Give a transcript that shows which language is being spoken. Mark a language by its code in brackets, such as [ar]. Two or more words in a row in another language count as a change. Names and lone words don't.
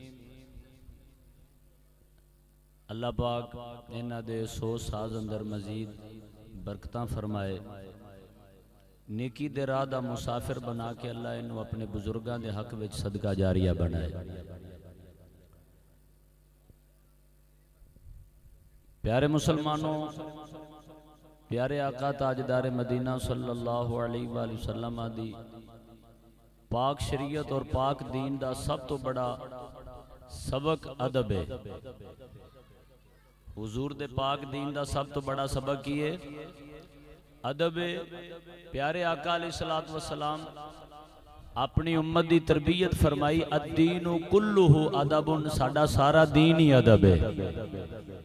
[pa] ਅੱਲਾਹ ਪਾਕ ਇਨ੍ਹਾਂ ਦੇ ਸੋ ਸਾਜ਼ ਅੰਦਰ ਮਜ਼ੀਦ ਬਰਕਤਾਂ ਫ਼ਰਮਾਏ, ਨੇਕੀ ਦੇ ਰਾਹ ਦਾ ਮੁਸਾਫ਼ਿਰ ਬਣਾ ਕੇ ਅੱਲਾਹ ਇਨ੍ਹੂੰ ਅਪਣੇ ਬਜ਼ੁਰਗਾਂ ਦੇ ਹੱਕ ਵਿਚ ਸਦਕਾ ਜਾਰੀਆ ਬਣਾਏ। ਪਿਆਰੇ ਮੁਸਲਮਾਨੋਂ, ਪਿਆਰੇ ਆਕਾ ਤਾਜਦਾਰ ਮਦੀਨਾ [ar] صلى الله عليه وسلم [pa] ਦੀ ਪਾਕ ਸ਼ਰੀਅਤ ਔਰ ਪਾਕ ਦੀਨ ਦਾ ਸਭ ਤੋਂ ਵੱਡਾ ਸਬਕ ਅਦਬ ਹੈ। ਹਜ਼ੂਰ ਦੇ ਪਾਕ ਦੀਨ ਦਾ ਸਭ ਤੋਂ ਵੱਡਾ ਸਬਕ ਕੀ ਹੈ ਅਦਬ ਹੈ। ਪਿਆਰੇ ਆਕਾ [ar] عليه الصلاة والسلام [pa] ਅਪਣੀ ਉੱਮਤ ਦੀ ਤਰਬੀਅਤ ਫ਼ਰਮਾਈ, [ar] الدين كله أدب, [pa] ਸਾਡਾ ਸਾਰਾ ਦੀਨ ਹੀ ਅਦਬ ਹੈ।